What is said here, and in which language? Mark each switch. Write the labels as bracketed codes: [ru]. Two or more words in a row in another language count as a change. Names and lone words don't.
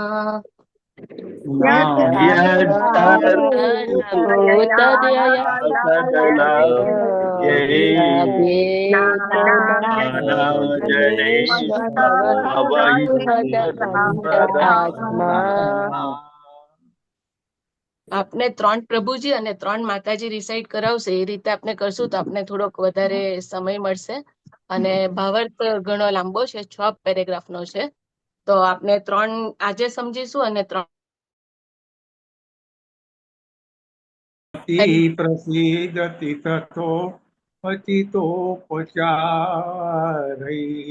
[sa] सर्वभूतदयया नानाजनेष्व अवहित अंतरात्मा [gu] આપને 3 પ્રભુજી અને 3 માતાજી રિસાઇડ કરાવશે એ રીતે આપણે કરશું તો આપણે થોડોક વધારે સમય મળશે અને ભાવાર્થ ઘણો લાંબો છે 6 પેરેગ્રાફ નો છે તો આપણે 3 આજે સમજીશું અને 3 [sa] प्रसीदति तथोपचितोपचारै